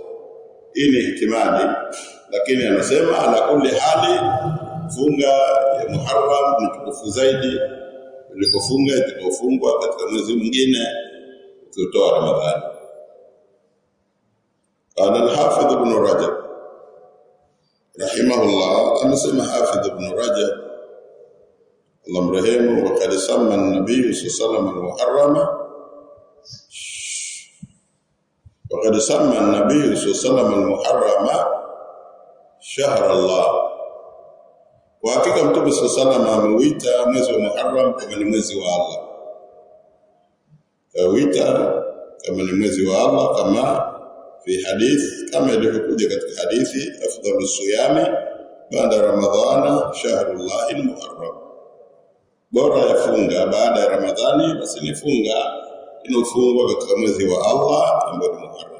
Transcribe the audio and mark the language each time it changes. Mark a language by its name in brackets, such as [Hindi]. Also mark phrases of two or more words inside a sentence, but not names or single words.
[Swahili] Hii ni ihtimali, lakini anasema [Arabic] على كل حال [Swahili] funga ya Muharram ni tukufu zaidi kuliko funga itakayofungwa katika mwezi mwingine kutoa Ramadhani. [Arabic] قال الحافظ ابن رجب رحمه الله, [Swahili] anasema Hafidh Ibn Rajab Allah mrehemu, [Arabic] وقد سمى النبي صلى الله عليه وسلم وقد سمى النبي صلى الله عليه وسلم المحرم شهر الله. [Swahili] وحقيقة Mtume [Arabic] صلى الله عليه وسلم [Swahili] ameuita mwezi wa Muharram kama ni mwezi wa Allah. Kauita kama ni mwezi wa Allah, kama [Arabic] في حديث, [Swahili] kama ilivyokuja katika hadithi, [Arabic] أفضل الصيام بعد رمضان شهر الله المحرم, [Swahili] bora ya funga baada ya Ramadhani basi ni funga inofungwa katika mwezi wa Allah ambao ni Muharram.